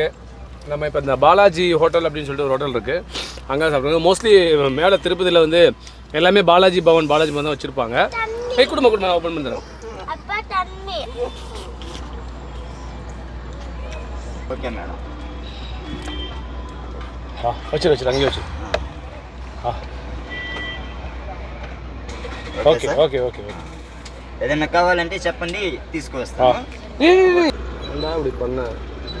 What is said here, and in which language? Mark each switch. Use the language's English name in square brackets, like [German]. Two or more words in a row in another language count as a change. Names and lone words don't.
[Tamil] நம்ம இப்போ இந்த பாலாஜி ஹோட்டல் அப்படின்னு சொல்லிட்டு ஒரு ஹோட்டல் இருக்குது, அங்கே சாப்பிடுவோம். மோஸ்ட்லி மேலே திருப்பதியில் வந்து எல்லாமே பாலாஜி பவன் தான் வச்சுருப்பாங்க. குடும்பம் நான் ஓப்பன் பண்ணுறேன். ஓகே மேடம். வச்சு அங்கேயே வச்சு. [Telugu] ఓకే ఓకే ఓకే ఏదైనా కావాలంటే చెప్పండి, తీసుకొస్తాను. ఇప్పుడు பண்ண